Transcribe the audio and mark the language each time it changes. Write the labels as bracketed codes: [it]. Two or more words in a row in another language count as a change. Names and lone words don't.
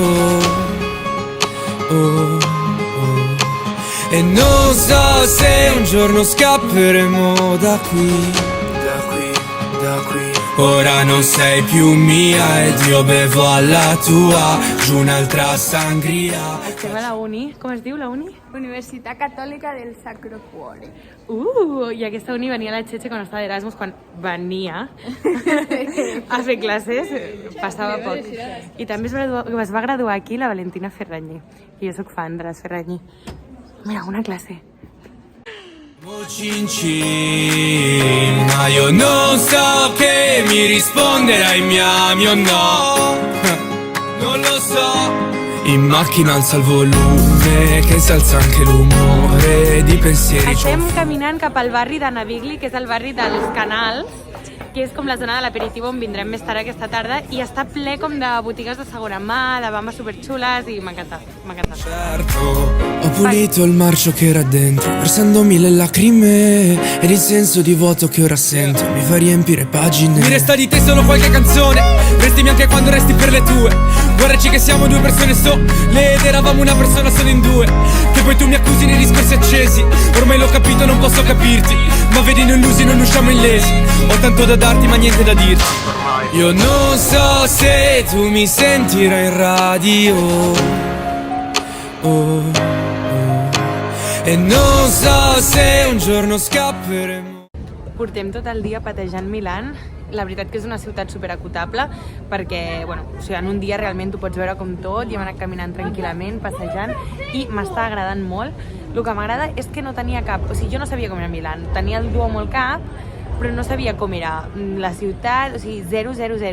[it] E non so se un giorno scapperemo da qui. Ora non sei più mia ed io bevo alla tua giù un'altra sangria. [ca] Estem a la uni, com es diu la uni? Universitat Catòlica del Sacro Cuore. I aquesta uni venia la Txetxe quan estava d'Erasmus, quan venia a fer classes, passava poc. I també es va graduar aquí la Valentina Ferragni, i jo sóc fan de les Ferragni. Mira, una classe. [it] Cin cin, ma io non so che mi risponderai miami o no. Non lo so. In macchina alza il volume, che si alza anche l'umore di pensieri. [ca] Estem caminant cap al barri de Navigli, que és el barri dels Canals, que és com la zona de l'aperitiu on vindrem més tard aquesta tarda, i està ple com de botigues de segona mà, de bambes superxules, i m'ha encantat, m'ha encantat. [it] Certo, ho pulito il marcio che era dentro, versando mille lacrime ed il senso di vuoto che ora sento mi fa riempire pagine. Mi resta di te solo qualche canzone, restimi anche quando resti per le tue. Guardaci che siamo due persone sole ed eravamo una persona solo in due. Che poi tu mi accusi nei discorsi accesi, ormai l'ho capito, non posso capirti, ma vedi noi illusi non usciamo illesi. Ho tanto da darti ma niente da dirti. Io non so se tu mi sentirai in radio. E non so se un giorno scapperemo. [ca] Portem tot el dia patejant Milán. La veritat que és una ciutat superacotable perquè, bueno, o sigui, en un dia realment ho pots veure com tot, i hem anat caminant tranquil·lament, passejant, i m'està agradant molt. El que m'agrada és que no tenia cap, o sigui, jo no sabia com era Milán, tenia el Duomo al cap, però no sabia com era la ciutat, o sigui, 0, 0, 0.